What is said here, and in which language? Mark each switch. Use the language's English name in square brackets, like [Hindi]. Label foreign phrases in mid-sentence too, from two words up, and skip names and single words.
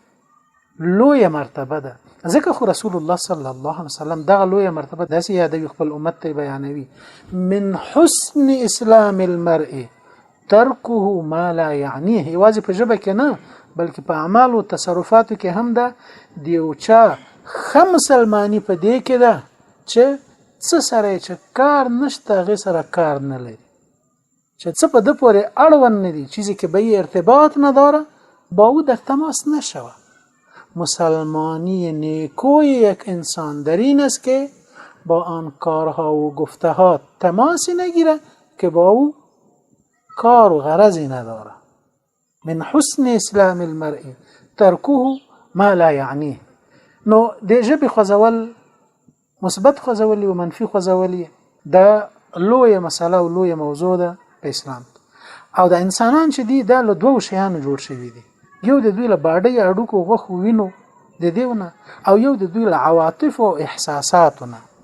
[Pashto] لویه مرتبه ده ځکه خو رسول الله [Arabic] صلی الله علیه وسلم [Pashto] دغه لویه مرتبه داسې یادوي خپل امت ته بیانوي [Arabic] من حسن اسلام المرء ترکه ما لا يعنيه [Pashto] یوازې په ژبه کې نه بلکې په اعمال او تصرفاتو کې هم ده دیو چا مسلمانی په دې کې ده چې څه سره چې کار نشته غي سره کار نه لري چې څه په د پورې اړوند نه دي [Persian] چیزی که به ارتباط نداره با او در تماس نشوه مسلمانی نیکوی یک انسان در این است که با آن کارها و گفته ها تماسی نگیره که با او کار و غرضی نداره [Arabic] من حسن اسلام المرء ترکه ما لا یعنیه [Pashto] نو د ژبې خوځول مثبت خوځول او منفي خوځول د لویه مسله او لویه موضوع ده په اسلام. او د انسانان چې دي دا له دوه شیانو جوړ شوي دي، یو د دوی له باډۍ اډوکو غوښو وینو د دیونه، او یو د دوی له عواطف او احساساتونه.